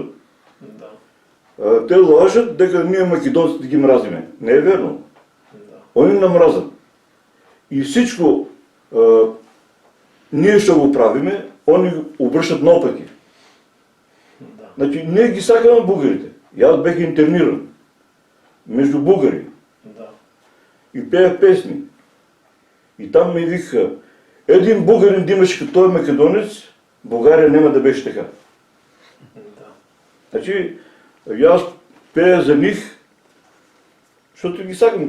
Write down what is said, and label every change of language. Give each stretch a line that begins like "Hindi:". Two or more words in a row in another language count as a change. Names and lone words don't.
Macedonian: да, Те лажат дека ние македонците ги мразиме. Не е верно. да. Они намразат. И всичко ние што го правиме, они го обръщат наопаки. Значи, ние ги сакаме бугарите.
Bulgarian: И аз бех интерниран между бугари Да. и пеех песни. И там ми викаха, един бугарин да имаш като той македонец, България няма да беше така. Да. Значи, и аз пея за них, защото ги сакам.